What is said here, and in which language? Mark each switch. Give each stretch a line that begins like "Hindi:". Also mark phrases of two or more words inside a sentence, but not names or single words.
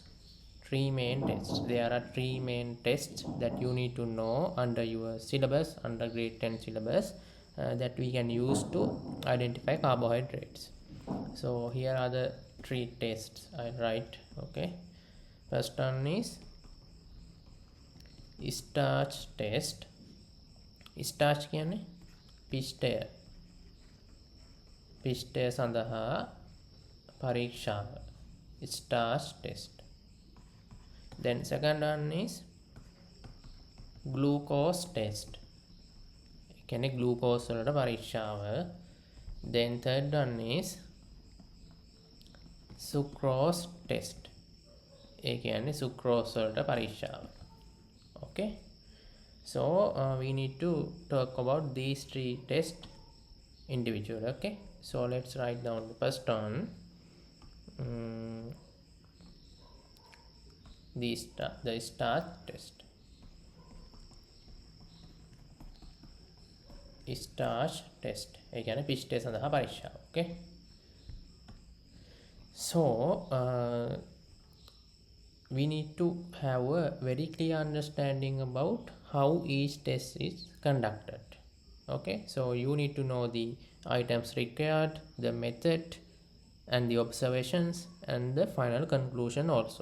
English: There are three main tests that you need to know under your syllabus, under grade 10 syllabus, that we can use to identify carbohydrates. So here are the three tests I write. Okay, first one is starch test.
Sinhala: starch කියන්නේ පිෂ්ඨය සඳහා පරීක්ෂාව,
English: starch test. Then second one is glucose test.
Sinhala: කියන්නේ glucose වලට පරීක්ෂාව.
English: Then third one is sucrose test.
Sinhala: ඒ කියන්නේ sucrose වලට පරීක්ෂාව.
English: Okay, so we need to talk about these three tests individually. Okay, so let's write down the first one. The starch test. starch test
Sinhala: ඒ කියන්නේ පිෂ්ඨය සඳහා පරීක්ෂාව.
English: Okay, so we need to have a very clear understanding about how each test is conducted. Okay, so you need to know the items required, the method, and the observations, and the final conclusion also.